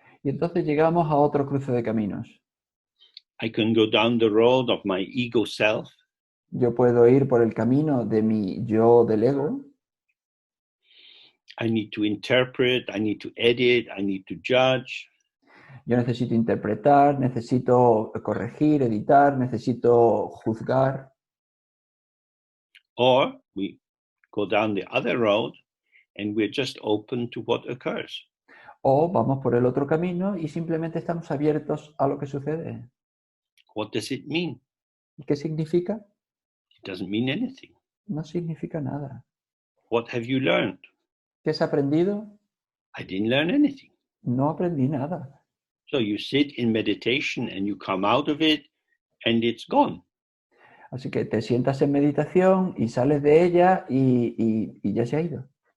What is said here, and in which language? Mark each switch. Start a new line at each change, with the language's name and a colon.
Spanish: Y entonces llegamos a otro cruce de caminos.
English: I can go down the road of my ego self.
Spanish: Yo puedo ir por el camino de mi yo del ego.
English: I need to interpret, I need to edit, I need to judge.
Spanish: Yo necesito interpretar, necesito corregir, editar, necesito juzgar.
English: Or we go down the other road and we're just open to what occurs.
Spanish: O vamos por el otro camino y simplemente estamos abiertos a lo que sucede.
English: What does it mean?
Spanish: ¿Y qué significa?
English: It doesn't mean anything.
Spanish: No significa nada.
English: What have you learned?
Spanish: ¿Qué has aprendido?
English: I didn't learn anything.
Spanish: No aprendí nada.
English: So you sit in meditation and you come out of it and it's gone.
Spanish: Así que te sientas en meditación y sales de ella y ya se ha ido.